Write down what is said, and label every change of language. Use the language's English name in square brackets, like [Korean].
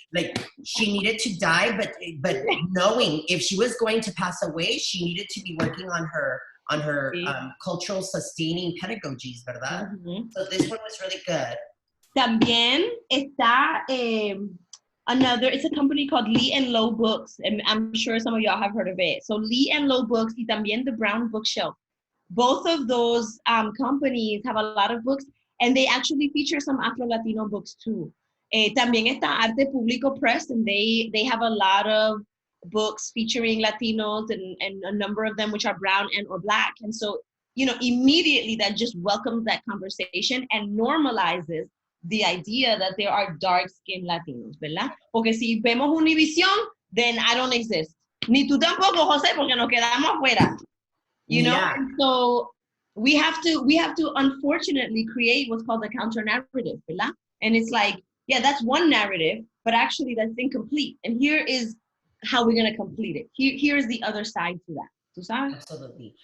[English] Like, she needed to die, but knowing if she was going to pass away, she needed to be working on her cultural sustaining pedagogies, [Spanish] ¿verdad? [English] So this one was really good. [Spanish] También está [English] it's a company called LiLo Books, and I'm sure some of y'all have heard of it. So LiLo Books [Spanish] y también [English] the Brown Bookshelf. Both of those companies have a lot of books, and they actually feature some Afro-Latino books too. [Spanish] También está [English] Arte Público Press, and they have a lot of books featuring Latinos and a number of them which are brown and or black. And so, immediately that just welcomes that conversation and normalizes the idea that there are dark-skinned Latinos, [Spanish] ¿verdad? Porque si vemos Univision, [English] then I don't exist. [Spanish] Ni tú tampoco, José, porque nos quedamos fuera. [English] You know? And so we have to unfortunately create what's called a counter-narrative, [Spanish] ¿verdad? [English] And it's like, yeah, that's one narrative, but actually that's incomplete. And here is how we're going to complete it. Here's the other side to that. [Spanish] ¿Tú sabes? [English] Absolutely.